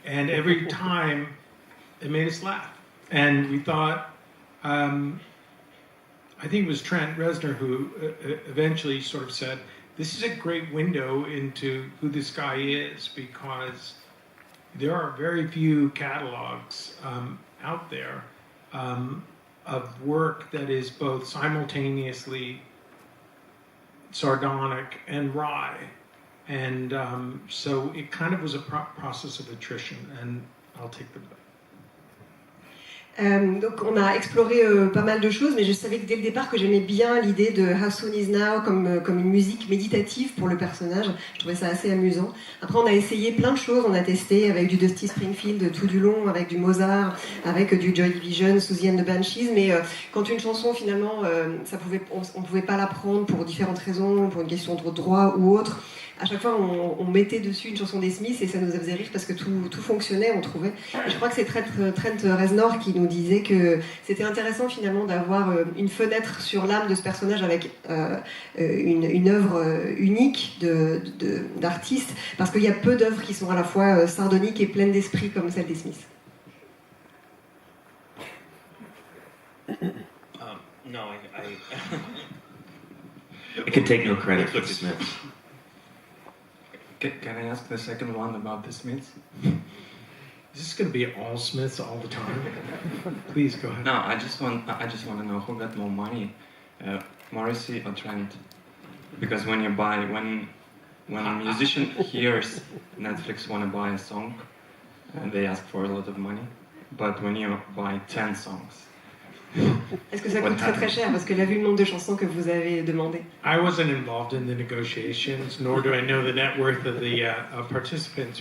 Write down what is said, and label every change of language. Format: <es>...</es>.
<en>And every time it made us laugh. And we thought, I think it was Trent Reznor who eventually sort of said, this is a great window into who this guy is, because there are very few catalogs out there of work that is both simultaneously sardonic and wry. And so it kind of was a process of attrition, and I'll take the blame.</en> <fr>Donc on a exploré pas mal de choses, mais je savais que dès le départ que j'aimais bien l'idée de How Soon Is Now comme une musique méditative pour le personnage. Je trouvais ça assez amusant. Après on a essayé plein de choses, on a testé avec du Dusty Springfield tout du long, avec du Mozart, avec du Joy Division, Susie and the Banshees, mais quand une chanson finalement on pouvait pas la prendre pour différentes raisons, pour une question de droit ou autre, à chaque fois on mettait dessus une chanson des Smiths et ça nous faisait rire parce que tout fonctionnait, on trouvait. Et je crois que c'est Trent Reznor qui nous disait que c'était intéressant finalement d'avoir une fenêtre sur l'âme de ce personnage avec une œuvre unique d'artiste, parce qu'il y a peu d'œuvres qui sont à la fois sardoniques et pleines d'esprit comme celle des Smiths.</fr> <en>No, I could take no credit for the Smiths. Can I ask the second one about the Smiths? Is this going to be all Smiths all the time? Please go ahead. No, I just want to know who got more money, Morrissey or Trent? Because when a musician hears Netflix want to buy a song, they ask for a lot of money. But when you buy 10 songs,</en> <fr>est-ce que ça coûte très très cher? Parce que là, vu le nombre de chansons que vous avez demandé.</fr> <en>I wasn't involved in the negotiations, nor do I know the net worth of the participants.</en>